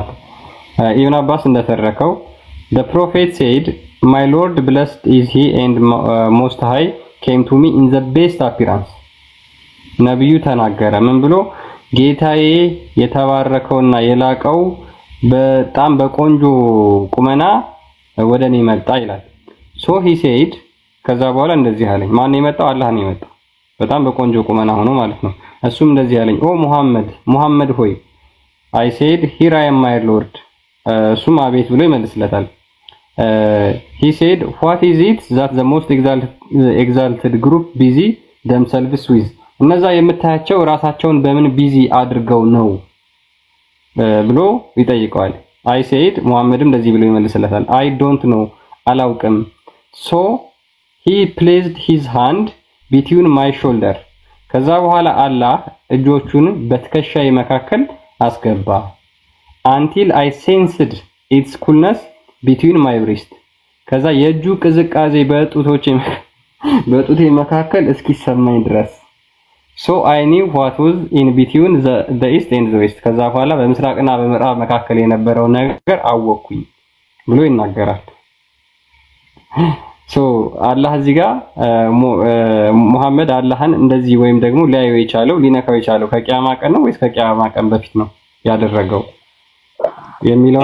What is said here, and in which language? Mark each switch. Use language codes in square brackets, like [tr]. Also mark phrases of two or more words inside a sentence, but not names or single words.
[am] ኢብኑ አባስ እንደተረከው [en] the prophet said my lord blessed is he and most high came to me in the best appearance [am] ነብዩ ተናገረ ምን ብሎ ጌታዬ የተባረከውና የላቀው በጣም በቆንጆ ቁመና ወደኔ መጣ ይላል [en] so he said [am] ከዛ በኋላ እንደዚህ አለኝ ማን ነው የመጣው አላህ ነው የመጣው በጣም በቆንጆ ቁመና ሆኖ ማለት ነው እሱም እንደዚህ አለኝ ኦ ሙሐመድ ሆይ [en] I said here I am my lord [am] እሱም አቤት ብሎ ይመልስለታል [en] he said what is it that the most exalted group busy themselves with እነዛ [am] የምታያቸው ራሳቸውን በምን ቢዚ አድርገው ነው ብሎ ይጠይቀዋል [en] I said [am] ሙሐመድም እንደዚህ ብሎ ይመልስለታል [en] I don't know [am] አላውቅም [en] so he placed his hand between my shoulder [am] ከዛ በኋላ አላህ እጆቹን በትከሻዬ መካከል አስገባ [en] until I sensed its coolness between my breast [am] ከዛ የእጁ ቅዝቃዜ በጡቴ መካከል እስኪሰማኝ ድረስ [en] so I knew what was in between the east and the west [am] ከዛ በኋላ በምስራቅና በምዕራብ መካከል የነበረው ነገር አወቅኩኝ ብሎ ይናገራል so አላህ እዚህ ጋር ሙሐመድ አላህን እንደዚህ ወይም ደግሞ ሊያየው የቻለው ሊነካው የቻለው ከቂያማ ቀን ነው ወይስ ከቂያማ ቀን በፊት ነው ያደረገው የሚለው